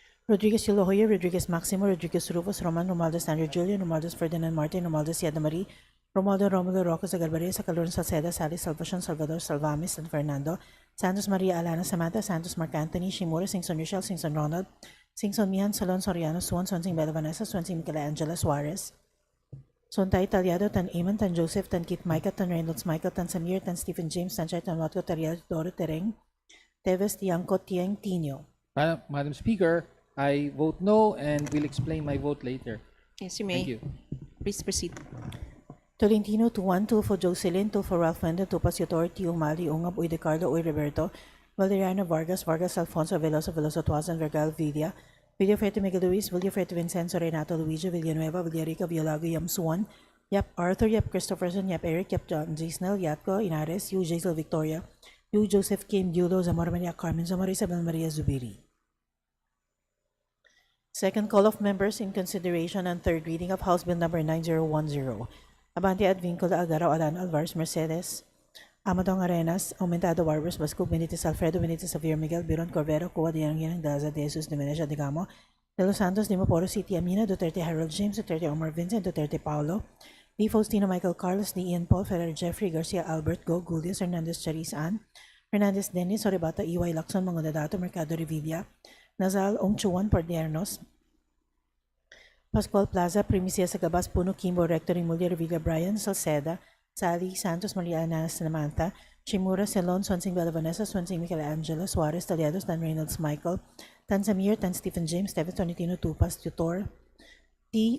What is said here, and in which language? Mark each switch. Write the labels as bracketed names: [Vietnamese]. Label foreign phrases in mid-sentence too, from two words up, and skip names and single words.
[English] Rodriguez Elohoyo, Rodriguez Maximo, Rodriguez Rufus, Roman Romualdez Andrew Julian, Romualdez Ferdinand Martin, Romualdez Yada Marie, Romualdo Romulo Roque Zagalbaria, Sacalurn Salceda, Sally Salvacion, Salvador Salvamis, San Fernando, Santos Maria Alana Samantha, Santos Mark Anthony, Shimura, Singson Rochelle, Singson Ronald, Singson Mihan, Salon Soriano, Suan, Swansing Bella Vanessa, Swansing Michelangela Suarez, Sontay Talyado, Tan Eamon, Tan Joseph, Tan Kit Micah, Tan Reynolds Michael, Tan Samir, Tan Stephen James, Tan Chay, Tan Watco, Taryado, Doro Tereng, Teves, Tiangco, Tieng, Tino. Madam Speaker, I vote no and will explain my vote later. Yes, you may. Thank you. Please proceed. Tolentino, 2-1, 2 for Jocelyn, 2 for Ralph Mendel, 2 Pasiutor, Tio Mali, Ungab, Uy De Carlo, Uy Roberto, Valeriano Vargas, Vargas Alfonso, Veloso, Veloso Tuazan, Vergal, Villa, Villafrete Miguel Luis, Villafrete Vincenzo, Renato Luigi, Villanueva, Villarica, Villalago, Yam Suan, Yap Arthur, Yap Christopherson, Yap Eric, Yap John Gisnel, Yatko, Inares, Yu Jaisel Victoria, Yu Joseph Kim, Yulo, Zamora Maria Carmen, Zamora Isabel Maria Zubiri. Second call of members in consideration and third reading of House Bill number 9010. Abante Advincula Agaro Alan Alvarez Mercedes, Amadong Arenas, Aumentado Barbers Basco Benitez Alfredo Benitez Xavier Miguel Biron Corvero Cuba de Yanang Daza de Jesus de Meneja de Gamo, De Los Santos de Maporo City Amina, Duterte Harold James, Duterte Omar Vincent, Duterte Paulo, D. Faustino Michael Carlos, D. Ian Paul, Ferrer Jeffrey Garcia Albert Go, Gulius Hernandez Charis Ann, Hernandez Dennis, Oribata, EY Lacson, Mangonadato, Mercado Revilla, Nazal Ongchuan Pordiernos, Pascual Plaza, Primicia Sagabas, Puno, Kimbo, Rector, Imulia, Revilla, Brian, Salceda, Sally, Santos, Maria Ana, Samantha, Chimura, Celon, Swansing Bella Vanessa, Swansing Michelangelo, Suarez, Taliados, Dan Reynolds, Michael, Tan Samir, Tan Stephen James, Steven Tonitino, Tupas, Tutor, T.